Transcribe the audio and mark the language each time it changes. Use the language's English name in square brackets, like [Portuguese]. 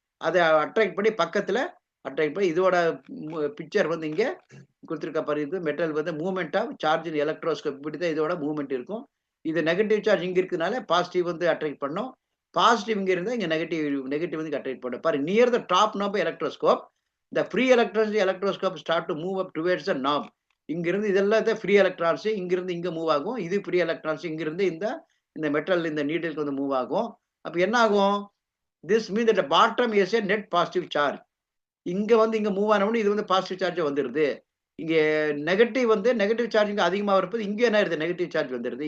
[Tamil] அதை அட்ராக்ட் பண்ணி பக்கத்துல அட்ராக்ட் பண்ணி இதோட பிக்சர் வந்து இங்க கொடுத்துருக்க பாரு. இது மெட்டல் வந்து [English] Movement of charge in electroscope. [Tamil] இப்படிதான் இதோட மூவ்மெண்ட் இருக்கும். இது நெகட்டிவ் சார்ஜ் இங்க இருக்கிறதுனால பாசிட்டிவ் வந்து அட்ராக்ட் பண்ணும். பாசிட்டிவ் இங்க இருந்தா இங்க நெகட்டிவ் வந்து அட்ராக்ட் பண்ணும். [English] பாரு, near the top knob electroscope the free electrons electroscope start to move up towards the knob. [Tamil] இங்கிருந்து இதெல்லாம் ஃப்ரீ எலக்ட்ரான்ஸ் இங்கிருந்து இங்க மூவ் ஆகும். இது ஃப்ரீ எலக்ட்ரான்ஸ் இங்கிருந்து இந்த மெட்டல், இந்த நீடிலுக்கு வந்து மூவ் ஆகும். அப்ப என்ன ஆகும்? [English] This mean that bottom is a net positive charge. [Tamil] இங்க வந்து இங்க மூவ் ஆனவொடனே இது வந்து பாசிட்டிவ் சார்ஜ் வந்துருது. இங்க நெகட்டிவ் வந்து நெகட்டிவ் சார்ஜ் இங்க அதிகமா வரப்போது இங்க என்ன ஆயிருது நெகட்டிவ் சார்ஜ் வந்துருது.